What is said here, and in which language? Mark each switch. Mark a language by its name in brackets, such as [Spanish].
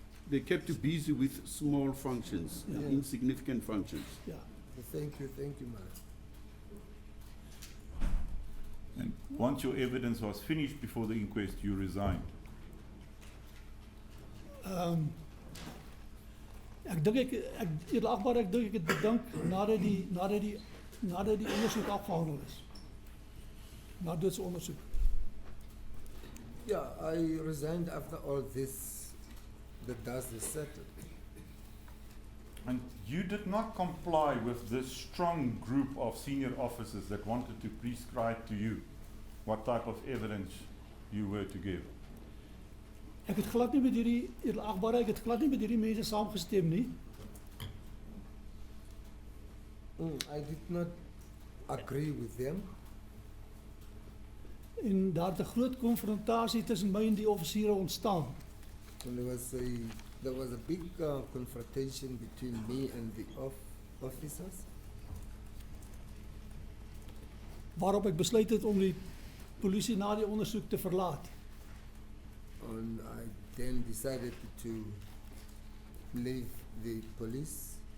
[English] They kept you busy with small functions, Yeah. insignificant functions. [Afrikaans] Ja. [English] Thank you, Mara. And once your evidence was finished before the inquest, you resigned. [Afrikaans] Ek dink ek dink ek het bedank nadat die ondersoek afgehandel is. Na doodse ondersoek. [English] Yeah, I resigned after all this, the dust is settled. And you did not comply with this strong group of senior officers that wanted to prescribe to you what type of evidence you were to give. [Afrikaans] Ek het glad nie met hierdie edelagbare, ek het glad nie met hierdie mense saamgestem nie. [English] I did not agree with them. [Afrikaans] En daar het 'n groot konfrontasie tussen my en die offisiere ontstaan. [English] And there was a big confrontation between me and the officers. [Afrikaans] Waarop ek besluit het om die polisie na die ondersoek te verlaat. [English] And I then decided to leave the police.